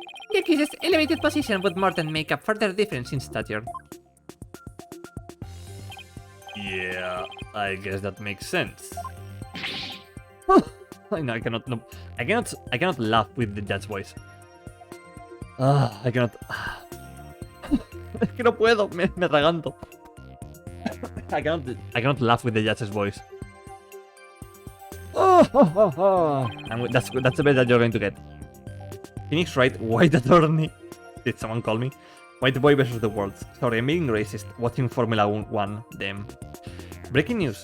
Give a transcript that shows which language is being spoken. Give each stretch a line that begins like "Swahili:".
English: The accused's elevated position would more than make up for their difference in stature. Yeah, I guess that makes sense. I know, I cannot laugh with the judge's voice. I cannot...
Spanish: Es que no puedo, me atraganto.
English: I cannot laugh with the judge's voice. And that's the best that you're going to get. Phoenix Wright, White Attorney. Did someone call me? White Boy versus the World. Sorry, I'm being racist. Watching Formula 1, damn. Breaking news.